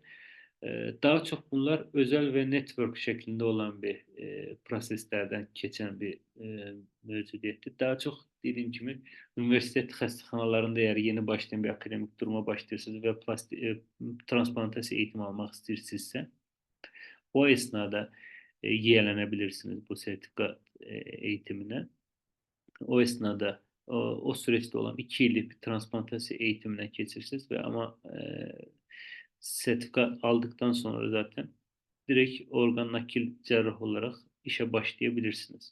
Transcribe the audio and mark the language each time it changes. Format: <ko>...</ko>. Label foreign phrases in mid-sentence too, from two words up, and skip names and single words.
<az>Daha çox bunlar özəl və network şəklində olan bir proseslərdən keçən bir mövcudiyyətdir. Daha çox dediyim kimi universitet xəstəxanalarında əgər yeni başlayan bir akademik duruma başlayırsınız və transplantasiya eğitimi almaq istəyirsinizsə, o esnada yiyələnə bilirsiniz bu sertifikat eğitimine.</az> <tr>O esnada o süreçte olan 2 yıllık bir transplantasiya eğitiminden geçirsiniz ve ama sertifika aldıktan sonra zaten direkt organ nakil cerrah olarak işe başlayabilirsiniz.</tr>